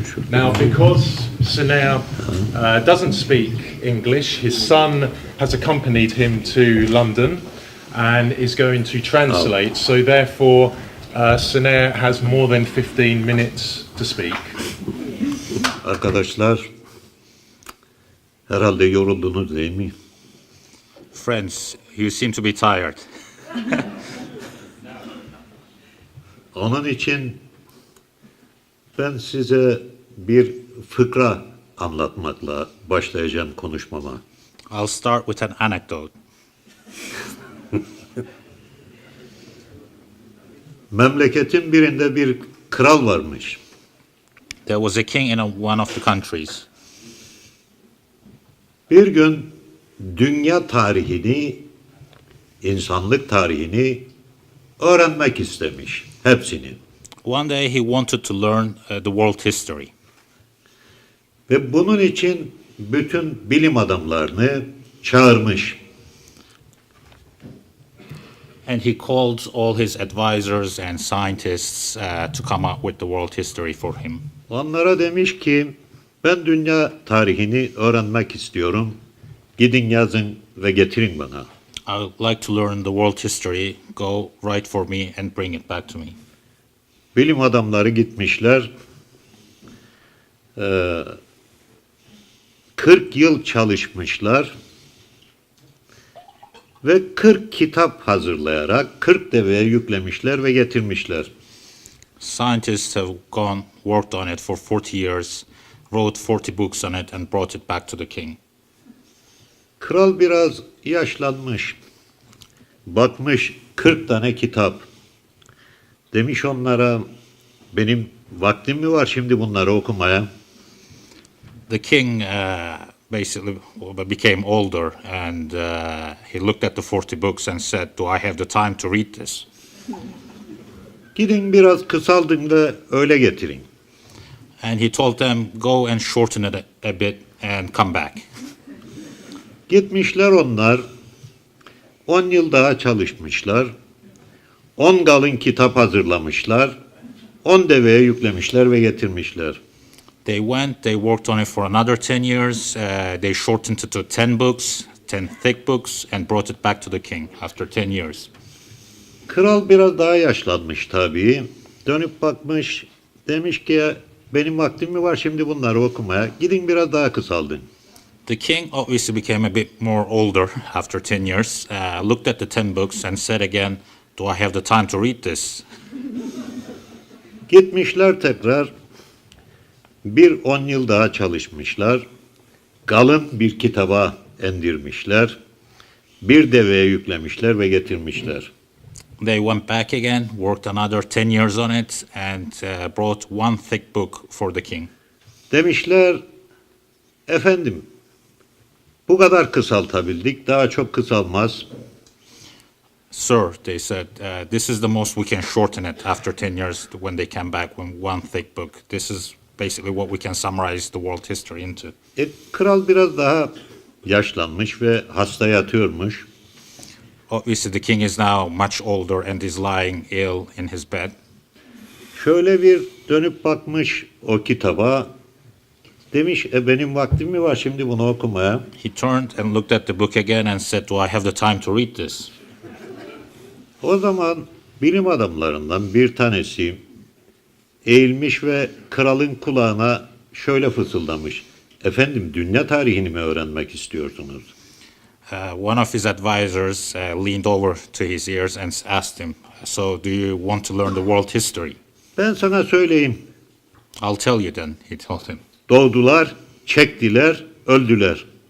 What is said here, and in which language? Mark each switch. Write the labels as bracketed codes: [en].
[en] Now, because Sener doesn't speak English, his son has accompanied him to London and is going to translate, so therefore Sener has more than 15 minutes to speak. [tr] Arkadaşlar, herhalde yoruldunuz değil mi? [en] Friends, you seem to be tired. [tr] Onun için ben size bir fıkra anlatmakla başlayacağım konuşmama. [en] I'll start with an anecdote. [tr] Memleketin birinde bir kral varmış. [en] There was a king in one of the countries. [tr] Bir gün dünya tarihini, insanlık tarihini öğrenmek istemiş, hepsini. [en] One day he wanted to learn the world history. [tr] Ve bunun için bütün bilim adamlarını çağırmış. [en] And he called all his advisors and scientists to come up with the world history for him. [tr] Onlara demiş ki, ben dünya tarihini öğrenmek istiyorum. Gidin yazın ve getirin bana. [en] I would like to learn the world history. Go write for me and bring it back to me. [tr] Bilim adamları gitmişler. 40 yıl çalışmışlar. Ve 40 kitap hazırlayarak 40 deveye yüklemişler ve getirmişler. [en] Scientists have worked on it for 40 years, wrote 40 books on it and brought it back to the king. [tr] Kral biraz yaşlanmış. Bakmış 40 tane kitap. Demiş onlara, benim vaktim mi var şimdi bunları okumaya? [en] The king basically became older and he looked at the 40 books and said, do I have the time to read this? [tr] Gidin biraz kısaldın da öyle getirin. [en] And he told them, go and shorten it a bit and come back. [tr] Gitmişler onlar, 10 yıl daha çalışmışlar, 10 kalın kitap hazırlamışlar, 10 deveye yüklemişler ve getirmişler. [en] They went, they worked on it for another 10 years, they shortened it to 10 books, 10 thick books, and brought it back to the king after 10 years. [tr] Kral biraz daha yaşlanmış tabii, dönüp bakmış, demiş ki benim vaktim mi var şimdi bunları okumaya, gidin biraz daha kısaldın. [en] The king obviously became a bit more older after 10 years, looked at the 10 books and said again, do I have the time to read this? [tr] Gitmişler tekrar, bir 10 yıl daha çalışmışlar, kalın bir kitaba endirmişler, bir deveye yüklemişler ve getirmişler. [en] They went back again, worked another 10 years on it and brought one thick book for the king. [tr] Demişler, efendim, bu kadar kısaltabildik, daha çok kısalmaz. [en] Sir, they said, this is the most we can shorten it after 10 years when they came back with one thick book. This is basically what we can summarize the world history into. [tr] Kral biraz daha yaşlanmış ve hasta yatıyormuş. [en] Obviously the king is now much older and is lying ill in his bed. [tr] Şöyle bir dönüp bakmış o kitaba, demiş benim vaktim mi var şimdi bunu okumaya? [en] He turned and looked at the book again and said, do I have the time to read this? [tr] O zaman bilim adamlarından bir tanesi eğilmiş ve kralın kulağına şöyle fısıldamış. Efendim, dünya tarihini mi öğrenmek istiyorsunuz? [en] One of his advisors leaned over to his ears and asked him, "So, do you want to learn the world history?" [tr] Ben sana söyleyeyim. [en] I'll tell you then, he told him. [tr] Doğdular, çektiler, öldüler.